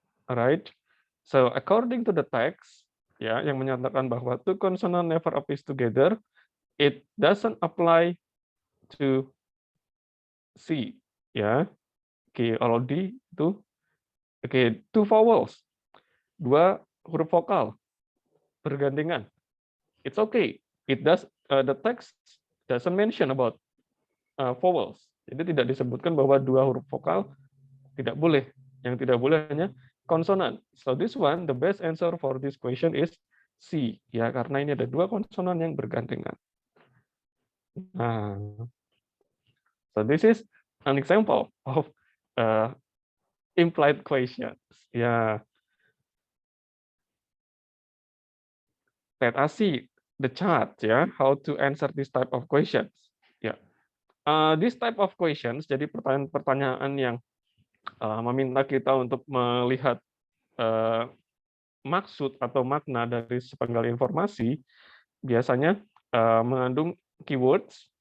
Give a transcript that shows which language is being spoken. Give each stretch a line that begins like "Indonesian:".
English: Alright. So according to the text, ya,
Indonesian: yang menyatakan bahwa
English: two consonant never appears together, it doesn't apply to C, ya.
Indonesian: Oke, kalau D itu, oke,
English: two vowels,
Indonesian: dua huruf vokal bergandengan.
English: It's okay. It does the text doesn't mention about vowels.
Indonesian: Jadi tidak disebutkan bahwa dua huruf vokal tidak boleh. Yang tidak boleh hanya konsonan.
English: So this one, the best answer for this question is C.
Indonesian: Ya, karena ini ada dua konsonan yang bergandengan.
English: Nah, so this is an example of implied questions. Ya, let us see the chart. Ya, how to answer this type of questions. Ya, this type of questions.
Indonesian: Jadi pertanyaan-pertanyaan yang meminta kita untuk melihat maksud atau makna dari sepenggal informasi biasanya mengandung keywords.